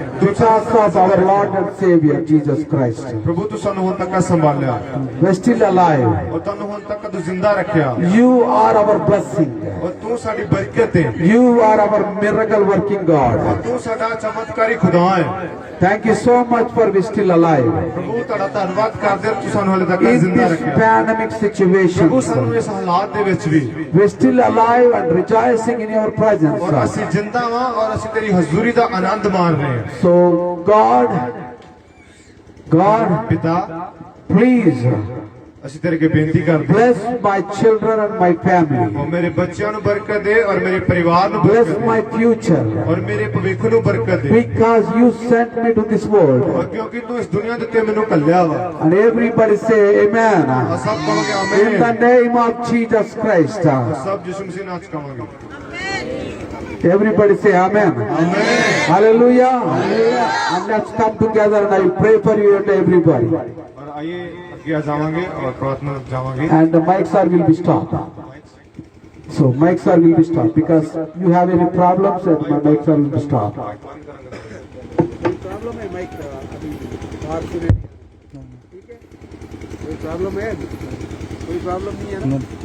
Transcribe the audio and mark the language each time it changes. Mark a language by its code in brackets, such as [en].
[en] Because of our Lord and Savior, Jesus Christ. [pa] ਪ੍ਰਭੂ ਤੂੰ ਸਾਨੂੰ ਹੁਣ ਤੱਕ ਸੰਭਾਲਿਆ [en] We're still alive. [pa] ਔਰ ਤੁਹਾਨੂੰ ਹੁਣ ਤੱਕ ਤੂੰ ਜ਼ਿੰਦਾ ਰੱਖਿਆ [en] You are our blessing. [pa] ਔਰ ਤੂੰ ਸਾਡੀ ਬਰਕਤ ਹੈ [en] You are our miracle working God. [pa] ਤੂੰ ਸਾਡਾ ਚਮਤਕਾਰੀ ਖੁਦਾ ਹੈ [en] Thank you so much for we're still alive. [pa] ਪ੍ਰਭੂ ਤੁਹਾਡਾ ਧੰਨਵਾਦ ਕਰਦੇ ਹਾਂ ਤੂੰ ਸਾਨੂੰ ਹਲੇ ਤੱਕ [en] In [pa] ਜ਼ਿੰਦਾ [en] this [pa] ਰੱਖਿਆ [en] pandemic [pa] ਪ੍ਰਭੂ [en] situation, [pa] ਸਾਨੂੰ ਇਸ ਹਾਲਾਤ ਦੇ ਵਿੱਚ ਵੀ [en] we're still alive and rejoicing in your [pa] ਔਰ [en] presence. [pa] ਅਸੀਂ ਜ਼ਿੰਦਾ ਵਾਂ ਔਰ ਅਸੀਂ ਤੇਰੀ ਹਜ਼ੂਰੀ ਦਾ ਆਨੰਦ ਮਾਣ ਰਹੇ ਹਾਂ [en] So God, [pa] ਪਿਤਾ [en] please [pa] ਅਸੀਂ ਤੇਰੇ ਅੱਗੇ ਬੇਨਤੀ ਕਰਦੇ ਹਾਂ [en] bless my children and my family. [pa] ਔਰ ਮੇਰੇ ਬੱਚਿਆਂ ਨੂੰ ਬਰਕਤ ਦੇ ਔਰ ਮੇਰੇ ਪਰਿਵਾਰ ਨੂੰ [en] Bless [pa] ਬਰਕਤ [en] my future. [pa] ਦੇ ਔਰ ਮੇਰੇ ਭਵਿੱਖ ਨੂੰ ਬਰਕਤ ਦੇ [en] Because you sent me to this world. [pa] ਔਰ ਕਿਉਂਕਿ ਤੂੰ ਇਸ ਦੁਨੀਆ ਦੇ ਉੱਤੇ ਮੈਨੂੰ ਕੱਲਿਆ ਵਾ [en] And everybody say amen. [pa] ਔਰ ਸਭ ਕਹਾਂਗੇ [en] In the [pa] amen [en] name of Jesus Christ. [pa] ਸਭ ਯਿਸੂ ਮਸੀਹ ਨਾਮ ਚ ਕਹਾਂਗੇ [en] Everybody say Amen. Hallelujah. And let's come together and I pray for you and everybody. [hi] और आइए आगे जावांगे और प्रार्थना जावांगे [en] And the mics are will be stopped. So mics are will be stopped because you have any problems and my mics are will be stopped. [hi] Problem है mic अभी बाहर से ठीक है कोई प्रॉब्लम है कोई प्रॉब्लम नहीं है ना